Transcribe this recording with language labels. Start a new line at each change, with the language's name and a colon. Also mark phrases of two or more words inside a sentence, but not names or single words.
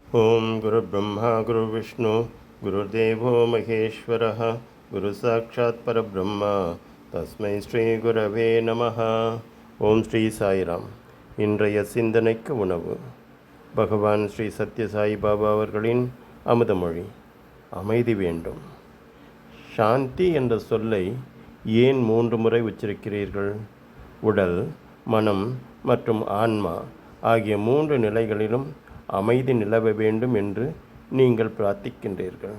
Sanskrit: ओम् गुरु ब्रह्मा गुरु विष्णु गुरुदेवो महेश्वरः गुरु साक्षात् परब्रह्मा तस्मै श्री गुरवे नमः.
Tamil: ஓம் ஸ்ரீ சாய்ராம். இன்றைய சிந்தனைக்கு உணவு பகவான் ஸ்ரீ சத்யசாயி பாபா அவர்களின் அமுதமொழி. அமைதி வேண்டும். சாந்தி என்ற சொல்லை ஏன் 3 முறை உச்சரிக்கிறீர்கள்? உடல், மனம் மற்றும் ஆன்மா ஆகிய 3 நிலைகளிலும் அமைதி நிலவ வேண்டும் என்று நீங்கள் பிரார்த்திக்கின்றீர்கள்.